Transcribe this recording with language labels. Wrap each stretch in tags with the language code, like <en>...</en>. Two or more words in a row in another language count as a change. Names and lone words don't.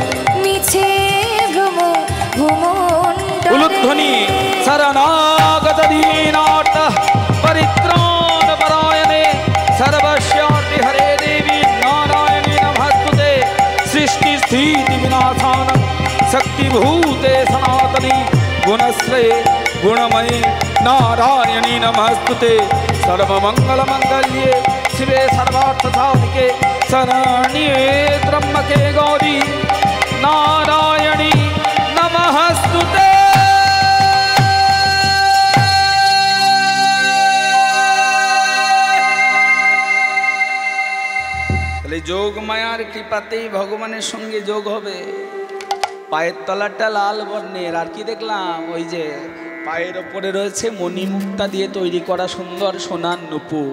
<bn>মিছে ভ্রম ভ্রমণ্ডলে</bn> <sa>উলুধ্বনি শরণাগত দীনার্ত পরিত্রাণ পরায়ণে সর্বস্যার্থ হরে দেবী নারায়ণী নমস্তুতে সৃষ্টি স্থিতি বিনাশান शक्तिभूते सनातनी गुणश्रये गुणमयी नारायणी नमस्तुते सर्वमंगलमंगल्ये शिवे सर्वार्थसाधिके शरण्ये त्र्यंबके गौरी नारायणी नमस्तुते।</sa> <bn>যোগ মায়ার কৃপাতেই ভগবানের সঙ্গে যোগ হবে। পায়ের তলাটা লাল বর্ণের, আর কি দেখলাম ওই যে পায়ের ওপরে রয়েছে মণিমুক্তা দিয়ে তৈরি করা সুন্দর সোনার নূপুর।</bn>